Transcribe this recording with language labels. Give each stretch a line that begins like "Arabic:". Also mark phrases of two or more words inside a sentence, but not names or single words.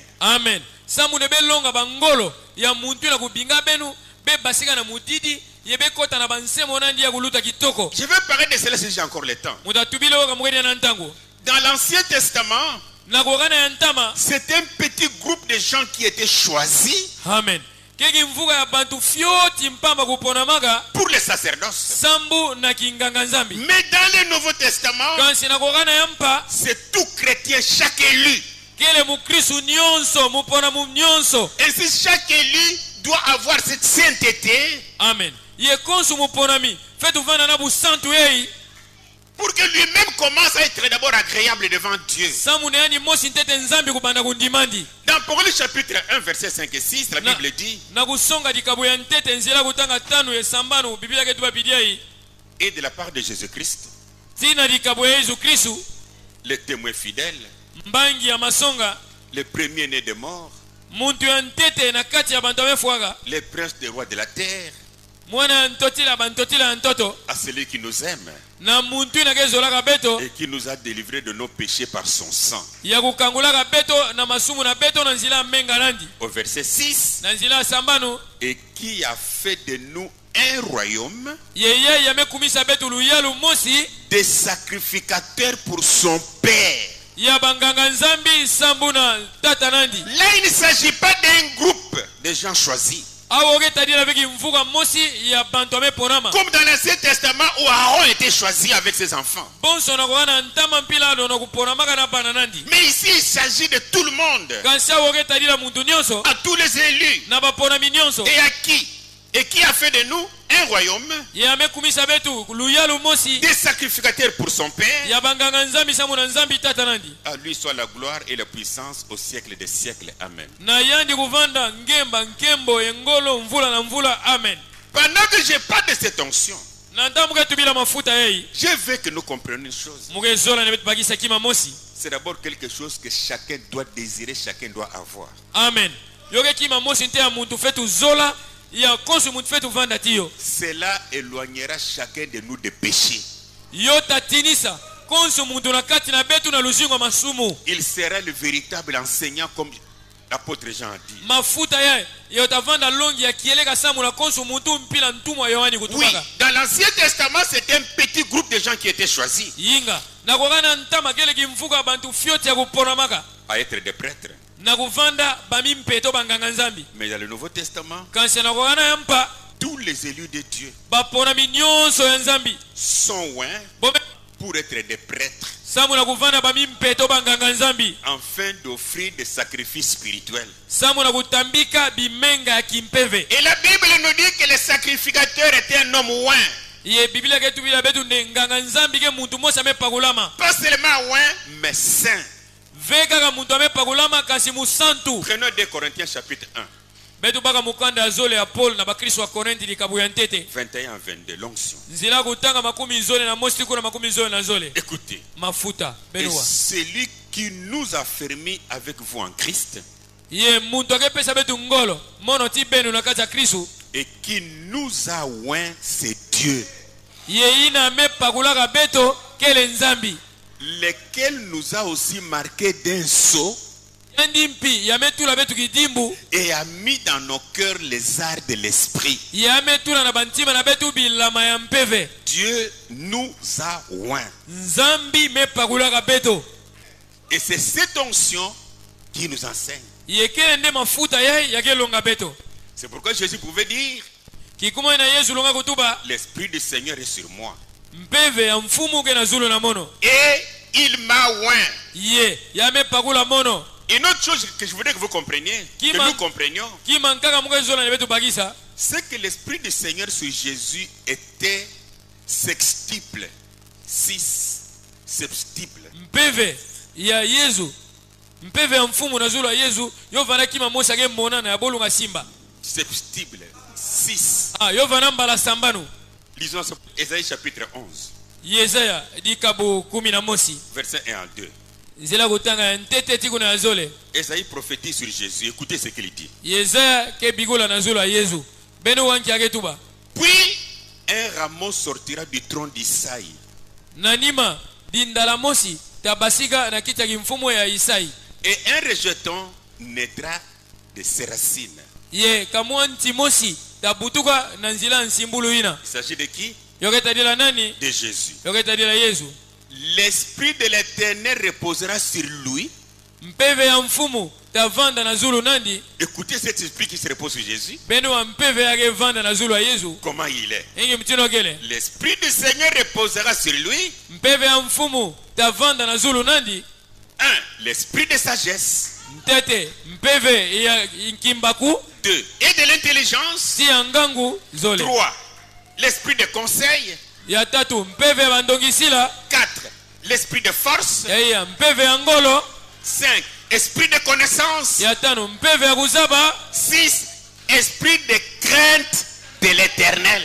Kituba (Democratic Republic of Congo): amen samune belonga bangolo ya muntu na kubinga benu bebasika na mutidi yebekota na bansemo nandi ya kuluta kitoko
French: Je vais parler de cela si j'ai encore le temps.
Kituba (Democratic Republic of Congo): mutatubile oka mukedi na ntango
French: Dans l'Ancien Testament,
Kituba (Democratic Republic of Congo): na kokana ya ntama
French: c'est un petit groupe de gens qui étaient choisis
Kituba (Democratic Republic of Congo): amen keki mvuka ya bantu fyoti mpamba kuponamaka
French: pour le sacerdoce.
Kituba (Democratic Republic of Congo): sambu na kinganga nzambi
French: Mais dans le Nouveau Testament,
Kituba (Democratic Republic of Congo): kansi na kokana ya mpa
French: c'est tout chrétien, chaque élu.
Kituba (Democratic Republic of Congo): kele mukristu nyonso mupona mu nyonso
French: Ainsi, chaque élu doit avoir cette sainteté
Kituba (Democratic Republic of Congo): amen ye konsu muponami fetu vana na busantu yeyi
French: pour que lui-même commence à être d'abord agréable devant Dieu.
Kituba (Democratic Republic of Congo): samune yani mosi ntete nzambi kubanda kundimandi
French: Dans Apocalypse chapitre 1, versets 5 et 6, la Bible dit,
Kituba (Democratic Republic of Congo): na kusonga dikabu ya ntete nzela kutanga tano esambano biblia ketu bapidiai
French: et de la part de Jésus-Christ,
Kituba (Democratic Republic of Congo): tina dikabu ya Yesu Kristu
French: le témoin fidèle,
Kituba (Democratic Republic of Congo): mbangi ya masonga
French: le premier-né des morts,
Kituba (Democratic Republic of Congo): muntu ya ntete na kati ya bantu amefwaka
French: les princes des rois de la terre,
Kituba (Democratic Republic of Congo): mwana ntotila bantotila ntoto
French: à celui qui nous aime
Kituba (Democratic Republic of Congo): na muntu inakezolaka beto
French: et qui nous a délivrés de nos péchés par son sang.
Kituba (Democratic Republic of Congo): ya kukangulaka beto na masumu na beto na nzela menga nandi.
French: Au verset 6,
Kituba (Democratic Republic of Congo): Na nzela sambano
French: et qui a fait de nous un royaume
Kituba (Democratic Republic of Congo): yeye yamekumisa betu luyalu mosi
French: des sacrificateurs pour son Père.
Kituba (Democratic Republic of Congo): ya banganga nzambi sambu na tata nandi.
French: Là, il ne s'agit pas d'un groupe de gens choisis.
Kituba (Democratic Republic of Congo): Awoge tadila veki mfuka mosi ya bantome ponama.
French: Comme dans l'Ancien Testament où Aaron était choisi avec ses enfants.
Kituba (Democratic Republic of Congo): Bonso na kuwana ntama mpila no kuponama kana bana nandi.
French: Mais ici, il s'agit de tout le monde.
Kituba (Democratic Republic of Congo): Kansi awoge tadila muntu nyonso
French: À tous les élus.
Kituba (Democratic Republic of Congo): na baponami nyonso.
French: Et à qui? Et qui a fait de nous un royaume
Kituba (Democratic Republic of Congo): Ya mekumisa betu luyalu mosi
French: des sacrificateurs pour son Père.
Kituba (Democratic Republic of Congo): ya banganga nzambi sambu na nzambi tata nandi.
French: À lui soit la gloire et la puissance au siècle des siècles. Amen.
Kituba (Democratic Republic of Congo): Na yandi kuvanda ngemba nkembo engolo mvula na mvula amen.
French: Pendant que je parle de cette onction,
Kituba (Democratic Republic of Congo): Na ndamuke tubila mafuta yei
French: je veux que nous comprenions une chose.
Kituba (Democratic Republic of Congo): mugezola ne betu bagisa kima mosi.
French: C'est d'abord quelque chose que chacun doit désirer, chacun doit avoir. Amen.
Kituba (Democratic Republic of Congo): Yoke kima mosi nte ya muntu fetu zola ya konsu muntu fetu vanda tiyo.
French: Cela éloignera chacun de nous des péchés.
Kituba (Democratic Republic of Congo): Yo tatinisa konsu muntu na kati na betu na luzingo masumu.
French: Il sera le véritable enseignant comme l'apôtre Jean a dit.
Kituba (Democratic Republic of Congo): Mafuta ya yo tavanda longi ya kieleka samu na konsu muntu mpila ntumwa Yohani
French: Oui,
Kituba (Democratic Republic of Congo): kutumaka.
French: dans l'Ancien Testament, c'était un petit groupe de gens qui étaient choisis
Kituba (Democratic Republic of Congo): Yinga na kokana ntama kele kimfuka bantu fyoti ya kuponamaka
French: à être des prêtres.
Kituba (Democratic Republic of Congo): na kuvanda bamimpeto banganga nzambi.
French: Mais dans le Nouveau Testament,
Kituba (Democratic Republic of Congo): Kansi na kokana yampa
French: tous les élus de Dieu
Kituba (Democratic Republic of Congo): baponami nyonso ya nzambi
French: sont oints
Kituba (Democratic Republic of Congo): bobe
French: pour être des prêtres
Kituba (Democratic Republic of Congo): samu na kuvanda bamimpeto banganga nzambi
French: afin d'offrir des sacrifices spirituels.
Kituba (Democratic Republic of Congo): samu na kutambika bimenga ya kimpeve.
French: Et la Bible nous dit que le sacrificateur était un homme oint.
Kituba (Democratic Republic of Congo): Ye biblia ketu bila betu ne nganga nzambi ke muntu mosa amepakulama.
French: Pas seulement oint, mais saint.
Kituba (Democratic Republic of Congo): Veka ka muntu amepakulama kasi musantu.
French: Prenons 2 Corinthiens chapitre 1,
Kituba (Democratic Republic of Congo): Betu baka mukanda ya zole ya Paul na bakristo wa Korinti likabu ya ntete.
French: 21 à 22, l'onction.
Kituba (Democratic Republic of Congo): Nzila kutanga makumi zole na mosi kuna makumi zole na zole.
French: Écoutez,
Kituba (Democratic Republic of Congo): Mafuta
French: et
Kituba (Democratic Republic of Congo): benua.
French: celui qui nous a fermis avec vous en Christ
Kituba (Democratic Republic of Congo): Ye muntu akepesa betu ngolo mono ti benu na kati ya Kristo.
French: et qui nous a oint, c'est Dieu,
Kituba (Democratic Republic of Congo): Ye ina amepakulaka beto kele nzambi.
French: lequel nous a aussi marqué d'un sceau
Kituba (Democratic Republic of Congo): Yandi mpi yametula betu kidimbu.
French: et a mis dans nos cœurs les arts de l'esprit.
Kituba (Democratic Republic of Congo): Yametula na bantima na betu bilama ya mpeve.
French: Dieu nous a oint.
Kituba (Democratic Republic of Congo): Nzambi mepakulaka beto.
French: Et c'est cette onction qui nous enseigne.
Kituba (Democratic Republic of Congo): Yekele nde mafuta ye yakelonga beto.
French: C'est pourquoi Jésus pouvait dire,
Kituba (Democratic Republic of Congo): Kikuma na Yesu longa kutuba
French: l'Esprit du Seigneur est sur moi.
Kituba (Democratic Republic of Congo): mpeve ya mfumu ke na zulu na mono.
French: Et il m'a oint.
Kituba (Democratic Republic of Congo): Ye yamepakula mono.
French: Une autre chose que je voudrais que vous compreniez, Qui que m'a- nous comprenions,
Kituba (Democratic Republic of Congo): Kimankaka mukezola ne betu bagisa.
French: c'est que l'Esprit du Seigneur sur Jésus était sextuple. 6 septuple.
Kituba (Democratic Republic of Congo): Mpeve ya Yesu. Mpeve ya mfumu na zulu ya Yesu yo vana kima mosa ke mona na bolunga simba.
French: Septuple. 6.
Kituba (Democratic Republic of Congo): Yo vana mbala sambanu.
French: Lisons Ésaïe chapitre 11,
Kituba (Democratic Republic of Congo): Yesaya dikabu 10 mosi.
French: versets 1 à 2.
Kituba (Democratic Republic of Congo): Nzela kutanga ntete tikuna ya zole.
French: Ésaïe prophétise sur Jésus. Écoutez ce qu'il dit.
Kituba (Democratic Republic of Congo): Yesaya ke bigula na zulu ya Yesu. Beno wanki aketuba.
French: Puis un rameau sortira du tronc d'Isaïe
Kituba (Democratic Republic of Congo): Nanima dindala mosi tabasika na kita kimfumo ya Isai.
French: et un rejeton naîtra de ses racines.
Kituba (Democratic Republic of Congo): Ye kamwanti mosi tabutuka na nzila nsimbulu ina.
French: Il s'agit de qui?
Kituba (Democratic Republic of Congo): Yoketa dila nani?
French: De Jésus.
Kituba (Democratic Republic of Congo): Yoketa dila Yesu.
French: L'Esprit de l'Éternel reposera sur lui.
Kituba (Democratic Republic of Congo): Mpeve ya mfumu tavanda na zulu nandi.
French: Écoutez cet esprit qui se repose sur Jésus.
Kituba (Democratic Republic of Congo): Beno wa mpeve yake vanda na zulu ya Yesu.
French: Comment il est?
Kituba (Democratic Republic of Congo): Ingi mtino kele.
French: L'Esprit du Seigneur reposera sur lui.
Kituba (Democratic Republic of Congo): Mpeve ya mfumu tavanda na zulu nandi.
French: 1. L'esprit de sagesse.
Kituba (Democratic Republic of Congo): Ntete mpeve ya nkimbaku.
French: 2. Et de l'intelligence.
Kituba (Democratic Republic of Congo): Si ya ngangu zole.
French: 3. L'esprit de conseil.
Kituba (Democratic Republic of Congo): Ya tatu mpeve ya bandongisila.
French: 4. L'esprit de force.
Kituba (Democratic Republic of Congo): Ya mpeve ya ngolo.
French: 5. Esprit de connaissance.
Kituba (Democratic Republic of Congo): Ya tano mpeve ya kuzaba.
French: 6. Esprit de crainte de l'Éternel.